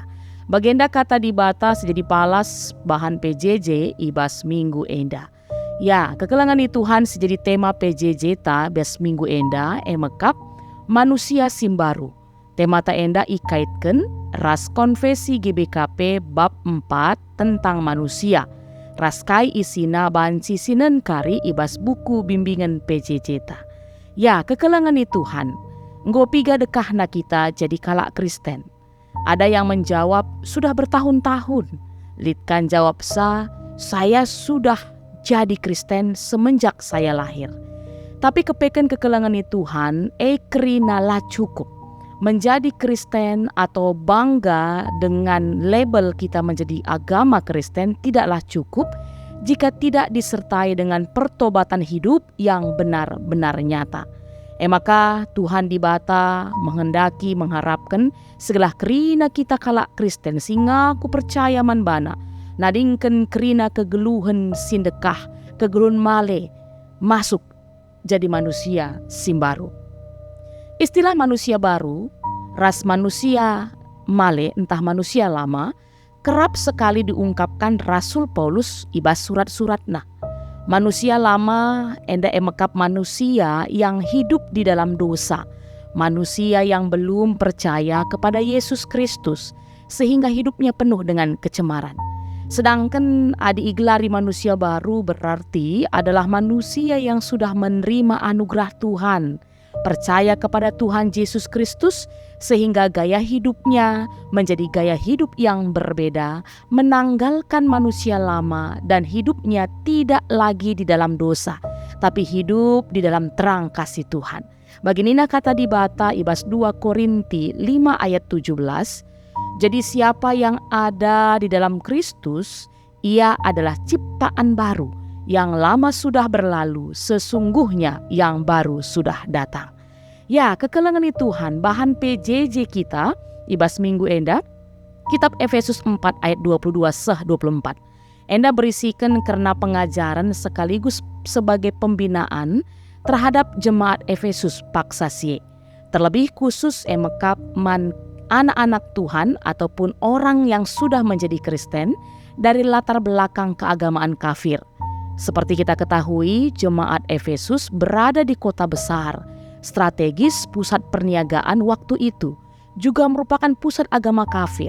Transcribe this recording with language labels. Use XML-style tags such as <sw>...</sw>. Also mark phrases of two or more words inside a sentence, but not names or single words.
<btx>Bagenda kata di bata sejadi palas bahan PJJ ibas minggu enda. Ya, kekelangan di Tuhan sejadi tema PJJ ta bes minggu enda emekap manusia simbaru. Tema ta enda ikaitken ras konfesi GBKP bab 4</btx> <id>tentang manusia.</id> <btx>Raskai isina banci sinen kari ibas buku bimbingan PJJ ta. Ya, kekelangan di Tuhan. Nggo piga dekah na kita jadi kalak Kristen.</btx> <id>Ada yang menjawab sudah bertahun-tahun.</id> <btx>Litkan jawab</btx> <id>saya sudah jadi Kristen semenjak saya lahir.</id> <btx>Tapi kepeken kekelangan di Tuhan kerina lah cukup.</btx> <id>Menjadi Kristen atau bangga dengan label kita menjadi agama Kristen tidaklah cukup jika tidak disertai dengan pertobatan hidup yang benar-benar nyata.</id> <btx>Maka Tuhan di bata</btx> <id>menghendaki mengharapkan segala</id> <btx>kerina kita kalak Kristen sehingga aku percaya manbana nadingken kerina kegeluhan sindekah kegeluhan male masuk jadi manusia simbaru.</btx> <id>Istilah manusia baru, ras manusia male entah manusia lama, kerap sekali diungkapkan Rasul Paulus ibas surat-suratna. Manusia lama enda emekap manusia yang hidup di dalam dosa, manusia yang belum percaya kepada Yesus Kristus sehingga hidupnya penuh dengan kecemaran. Sedangkan</id> <btx>adi iglari</btx> <id>manusia baru berarti adalah manusia yang sudah menerima anugerah Tuhan, percaya kepada Tuhan Yesus Kristus sehingga gaya hidupnya menjadi gaya hidup yang berbeda, menanggalkan manusia lama dan hidupnya tidak lagi di dalam dosa, tapi hidup di dalam terang kasih Tuhan.</id> <btx>Baginina kata di bata ibas 2 Korinti 5 ayat 17,</btx> <id>jadi siapa yang ada di dalam Kristus, ia adalah ciptaan baru. Yang lama sudah berlalu, sesungguhnya yang baru sudah datang.</id> <btx>Ya, kekelangan di Tuhan, bahan PJJ kita, ibas minggu enda, kitab Efesus 4 ayat 22 seh 24.</btx> <id>Enda berisikan karena pengajaran sekaligus sebagai pembinaan terhadap jemaat Efesus paksasie. Terlebih khusus emekap anak-anak Tuhan ataupun orang yang sudah menjadi Kristen dari latar belakang keagamaan kafir. Seperti kita ketahui, jemaat Efesus berada di kota besar, strategis pusat perniagaan waktu itu, juga merupakan pusat agama kafir.</id>